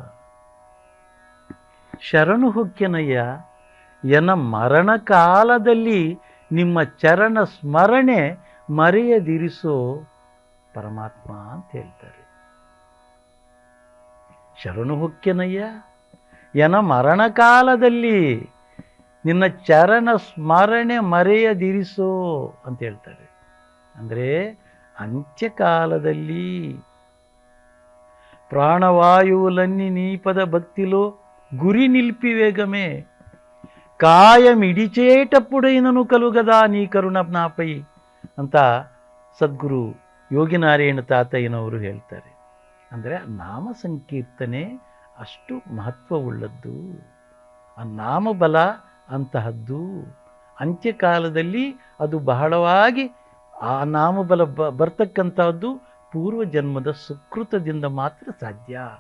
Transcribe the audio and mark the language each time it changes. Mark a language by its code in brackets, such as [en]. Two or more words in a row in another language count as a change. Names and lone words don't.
[kn] ಶರಣು ಹೊಕ್ಕೆನಯ್ಯ ಎನ ಮರಣ ಕಾಲದಲ್ಲಿ ನಿಮ್ಮ ಚರಣ ಸ್ಮರಣೆ ಮರೆಯದಿರಿಸೋ ಪರಮಾತ್ಮ ಅಂತ ಹೇಳ್ತಾರೆ. ಶರಣು ಹೊಕ್ಕೆನಯ್ಯ ಎನ ಮರಣ ಕಾಲದಲ್ಲಿ ನಿನ್ನ ಚರಣ ಸ್ಮರಣೆ ಮರೆಯದಿರಿಸೋ ಅಂತ ಹೇಳ್ತಾರೆ. ಅಂದರೆ ಅಂತ್ಯಕಾಲದಲ್ಲಿ [te] ప్రాణవాయువులన్నీ నీపద భక్తిలో గురి నిలిపివేగమే కాయమిడిచేటప్పుడైనను కలుగదా నీ కరుణ నాపై [kn] ಅಂತ ಸದ್ಗುರು ಯೋಗಿನಾರಾಯಣ ತಾತಯ್ಯನವರು ಹೇಳ್ತಾರೆ. ಅಂದರೆ ನಾಮ ಸಂಕೀರ್ತನೆ ಅಷ್ಟು ಮಹತ್ವವುಳ್ಳದ್ದು. ಆ ನಾಮಬಲ ಅಂತಹದ್ದು. ಅಂತ್ಯಕಾಲದಲ್ಲಿ ಅದು ಬಹಳವಾಗಿ ಆ ನಾಮಬಲ ಬರ್ತಕ್ಕಂಥದ್ದು ಪೂರ್ವ ಜನ್ಮದ ಸುಕೃತದಿಂದ ಮಾತ್ರ ಸಾಧ್ಯ.